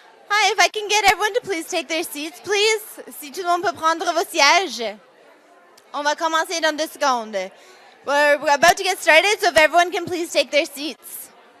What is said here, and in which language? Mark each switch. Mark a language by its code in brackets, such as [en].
[en] Hi, if I can get everyone to please take their seats, please. [fr] Si tout le monde peut prendre vos sièges. On va commencer dans 2 secondes. [en] We're about to get started, so if everyone can please take their seats.